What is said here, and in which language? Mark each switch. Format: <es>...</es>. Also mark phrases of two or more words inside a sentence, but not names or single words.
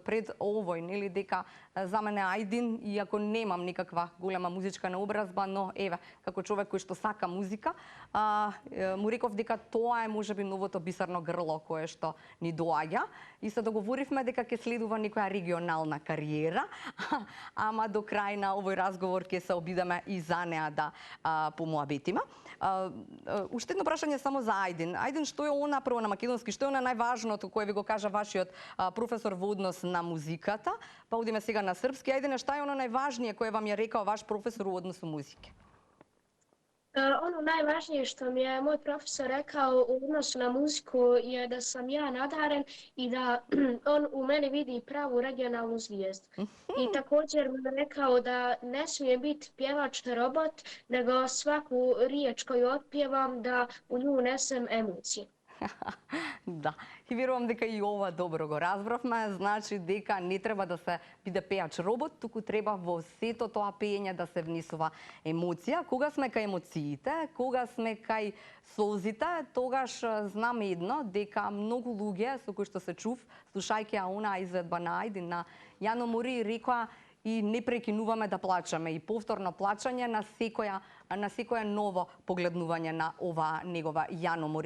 <mk>пред овој, нели дека за мене Аидин, иако немам никаква голема музичка наобразба, но еве, како човек кој што сака музика, му реков дека тоа е можеби новото бисерно грло кое што ни доаѓа и се договоривме дека ќе следува некоја регионална кариера, ама до крај на овој разговор ќе се обидеме и за неа да помуабетиме. Уште едно прашање само за Аидин. Аидин, што е она прво на македонски, што е она најважното кое ви го кажа вашиот професор во однос на музиката? Па одиме сега на српски. Ајде,</mk> <bs>šta je ono najvažnije koje vam je rekao vaš profesor u odnosu muzike? Ono najvažnije što mi je moj profesor rekao u odnosu na muziku je da sam ja nadaren i da on u meni vidi pravu regionalnu zvijezdu. I također mi je rekao da ne smije biti pjevač robot, nego svaku riječ koju otpjevam da u nju unesem emocije.</bs> <mk>Да. И верувам дека и ова добро го разбравме, значи дека не треба да се биде пеач робот, туку треба во сето тоа пеење да се внесува емоција. Кога сме кај емоциите, кога сме кај солзите, тогаш знам едно, дека многу луѓе со кои што се чув, слушајќи она изведба на Ајдин на Јано Мори, рекоа и не прекинуваме да плачеме и повторно плачање на секоја ново погледнување на ова негова Јано Мори.</mk>